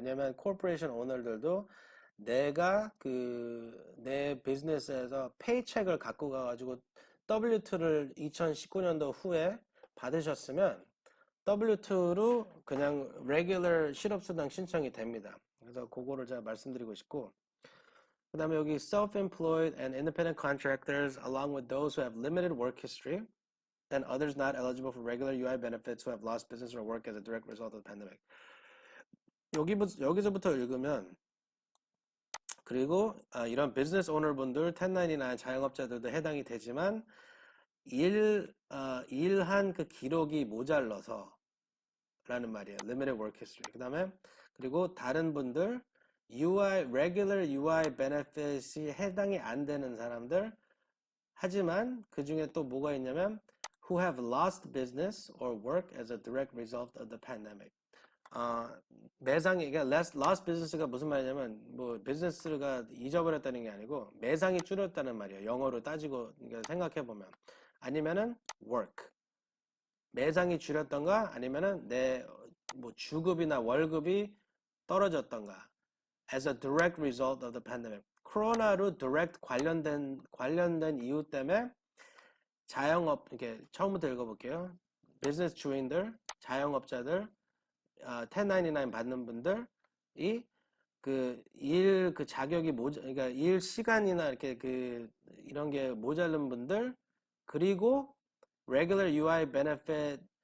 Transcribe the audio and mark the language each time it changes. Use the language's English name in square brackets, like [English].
[Korean] 왜냐하면 코퍼레이션 오너들도 내가 내 비즈니스에서 페이첵을 갖고 가가지고 W2를 2019년도 후에 받으셨으면 W2로 그냥 레귤러 실업수당 신청이 됩니다. 그래서 그거를 제가 말씀드리고 싶고, 그 다음에 여기 [English] self-employed and independent contractors along with those who have limited work history and others not eligible for regular UI benefits who have lost business or work as a direct result of the pandemic. [Korean] 여기서부터 읽으면, 그리고 이런 비즈니스 오너 분들, 1099 자영업자들도 해당이 되지만 일한 그 기록이 모자라서 라는 말이에요. [English] limited work history. [Korean] 그리고 다른 분들, [English] regular UI benefit이 [Korean] 해당이 안 되는 사람들, 하지만 그 중에 또 뭐가 있냐면 [English] who have lost business or work as a direct result of the pandemic. [Korean] 매상이, 그러니까 lost business가 무슨 말이냐면, 뭐, 비즈니스가 잊어버렸다는 게 아니고, 매상이 줄었다는 말이에요. 영어로 따지고, 그러니까 생각해보면. 아니면은, work. 매상이 줄였던가, 아니면은, 뭐, 주급이나 월급이 떨어졌던가. [English] As a direct result of the pandemic. [Korean] 코로나로 direct 관련된 이유 때문에 자영업, 이렇게 처음부터 읽어볼게요. 비즈니스 주인들, 자영업자들, 1099 받는 분들이 그 자격이 그러니까 일 시간이나 이렇게 이런 게 모자른 분들, 그리고 regular UI benefit,